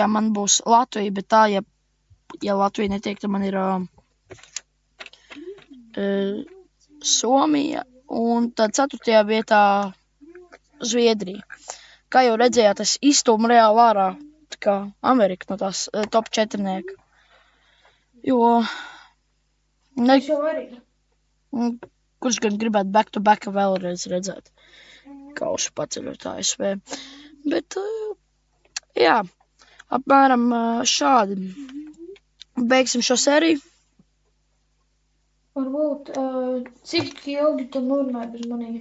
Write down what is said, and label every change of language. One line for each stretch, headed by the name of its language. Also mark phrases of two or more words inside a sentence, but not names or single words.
Latvian: man būs Latvija, bet tā, ja Latvija netiek, tad man ir Somija, un tad 4. vietā Zviedrija. Kā jau redzējāt, es izstūmu reāli ārā, kā Amerika no tās top 4-nieka. Jo... Kurš gan gribētu back-to-back vēlreiz redzēt kausu paceļot ASV. Bet, jā, apmēram šādi. Beigsim šo sēriju. Varbūt, cik ilgi tu norunāji bez manī?